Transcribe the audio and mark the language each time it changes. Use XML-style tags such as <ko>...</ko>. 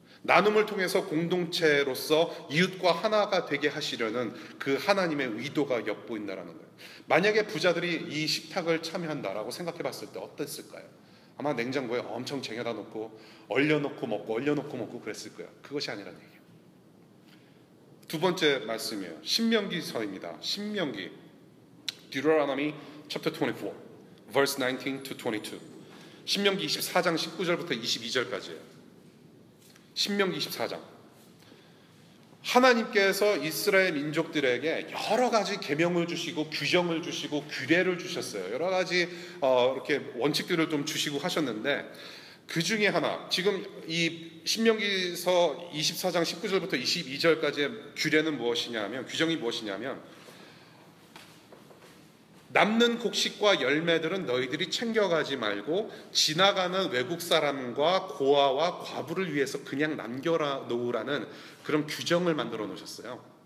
<ko>나눔을 통해서 공동체로서 이웃과 하나가 되게 하시려는 그 하나님의 의도가 엿보인다는 거예요. 만약에 부자들이 이 식탁을 참여한다라고 생각해 봤을 때 어땠을까요? 아마 냉장고에 엄청 쟁여다 놓고 얼려놓고 먹고 그랬을 거예요. 그것이 아니라는 얘기예요. 두 번째 말씀이에요. 신명기서입니다.</ko> <en>신명기 Deuteronomy chapter 24 verse 19 to 22.</en> <ko>신명기 24장 19절부터 22절까지예요. 신명기 24장. 하나님께서 이스라엘 민족들에게 여러 가지 계명을 주시고 규정을 주시고 규례를 주셨어요. 여러 가지 이렇게 원칙들을 좀 주시고 하셨는데 그 중에 하나, 지금 이 신명기서 24장 19절부터 22절까지의 규례는 무엇이냐면, 규정이 무엇이냐면, 남는 곡식과 열매들은 너희들이 챙겨가지 말고 지나가는 외국 사람과 고아와 과부를 위해서 그냥 남겨놓으라는 그런 규정을 만들어 놓으셨어요.</ko>